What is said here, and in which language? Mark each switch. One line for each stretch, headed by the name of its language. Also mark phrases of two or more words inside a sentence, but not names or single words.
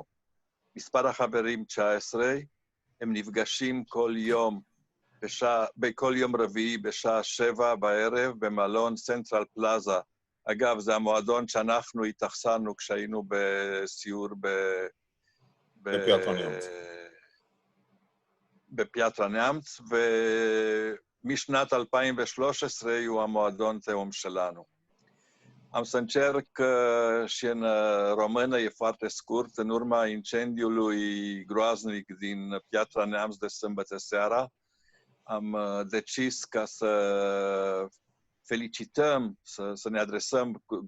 Hebrew: מספר החברים 19, הם נפגשים בכל יום רביעי בשעה 7 בערב במלון סנטרל פלאזה. אגב, זה המועדון שאנחנו התאכסנו כשהיינו בסיור בפיאטרה נאמצ, ומשנת 2013 הוא המועדון תאום שלנו.
Romanian: Am să încerc și în română, e foarte scurt, în urma incendiului groaznic din Piatra Neamț de sâmbătă seara, am decis ca să felicităm, să ne adresăm